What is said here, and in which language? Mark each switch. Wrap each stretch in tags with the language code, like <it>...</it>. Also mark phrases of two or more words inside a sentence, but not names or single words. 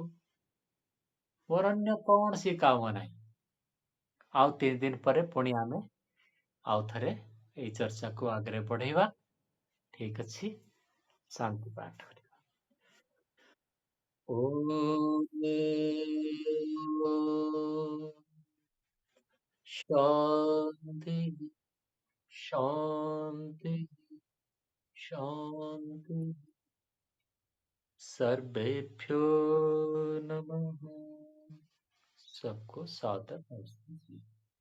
<or>ମୋର ଅନ୍ୟ କୌଣସି କାମ ନାହିଁ। ଆଉ 3 ଦିନ ପରେ ପୁଣି ଆମେ ଆଉ ଥରେ ଏଇ ଚର୍ଚ୍ଚାକୁ ଆଗରେ ବଢେଇବା। ଠିକ ଅଛି, ଶାନ୍ତି ପାଠ କରିବା।</or> <sa>ଓମ୍ शांति शांति शांति सर्वेभ्यो नमः।</sa> <hi>सबको सादर नमस्ते।</hi>